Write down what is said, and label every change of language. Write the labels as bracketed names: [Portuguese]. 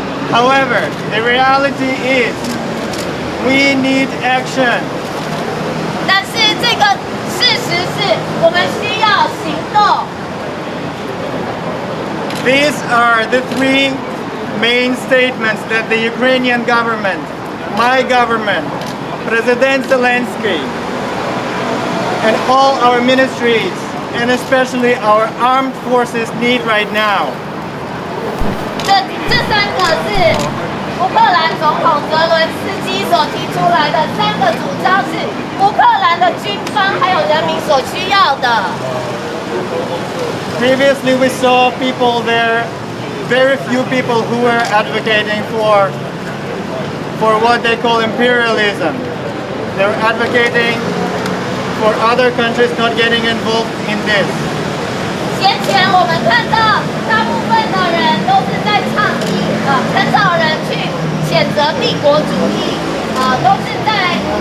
[English] However, the reality is we need action. [Chinese] 但是这个事实是我们需要行动。 [English] These are the three main statements that the Ukrainian government, my government, President Zelensky, and all our ministries, and especially our armed forces need right now. [Chinese] 这三个是乌克兰总统泽伦斯基所提出来的三个主张，是乌克兰的军方还有人民所需要的。 [English] Previously we saw people there, very few people who were advocating for what they call imperialism. They were advocating for other countries not getting involved in this. [Chinese] 先前我们看到大部分的人都是在倡议，很少人去谴责帝国主义，都是在